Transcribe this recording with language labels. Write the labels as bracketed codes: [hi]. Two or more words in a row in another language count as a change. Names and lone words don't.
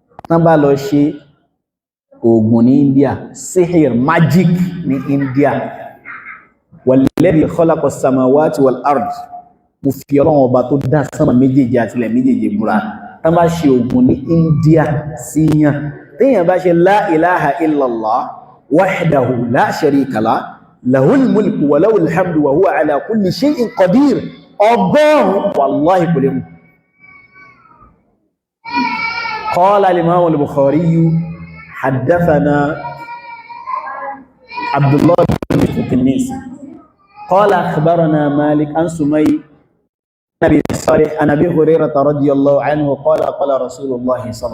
[yo] tán bá lọ ṣe oògùn ní India, sihir, magic ní India, [ar] والذي خلق السماوات والأرض, [yo] mo fi Ọlọ́run ọba tó dá sánmà méjèèjì àti ilẹ̀ méjèèjì búra, tán bá ṣe oògùn ní India síyàn, téèyàn bá ṣe [ar] لا إله إلا الله وحده لا شريك له له الملك وله الحمد وهو على كل شيء قدير, [yo] ọgọ́rùn wallahi kò lè mú. [ar] قال الإمام البخاري حدثنا عبد الله بن التنيسي قال أخبرنا مالك عن سمي نبي صالح عن أبي هريرة رضي الله عنه قال قال رسول الله صلى